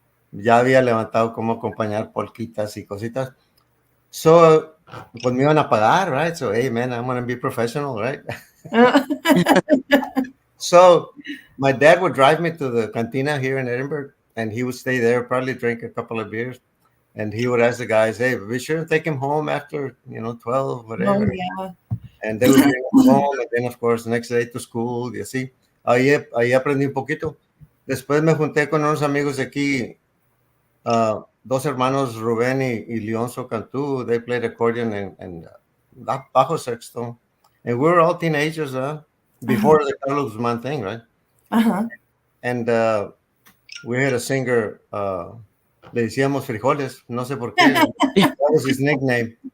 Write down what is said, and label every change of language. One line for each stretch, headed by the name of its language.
Spanish: Ya había levantado como acompañar polquitas y cositas. So, pues me iban a pagar, right?
English: So, hey, man, I'm going to be professional, right? So, my dad would drive me to the cantina here in Edinburgh, and he would stay there, probably drink a couple of beers, and he would ask the guys, hey, be sure to take him home after, 12, whatever. Oh, yeah. And they would bring him home, and then, of course, next day to school,
Spanish: y así. Ahí aprendí un poquito. Después me junté con unos amigos de aquí, dos hermanos, Rubén y Leonzo Cantú.
English: They played accordion and bajo sexto. And we were all teenagers before the Carlos Guzmán thing, right? Uh-huh. And we had a singer,
Spanish: le decíamos Frijoles, no sé por qué.
English: That was his nickname.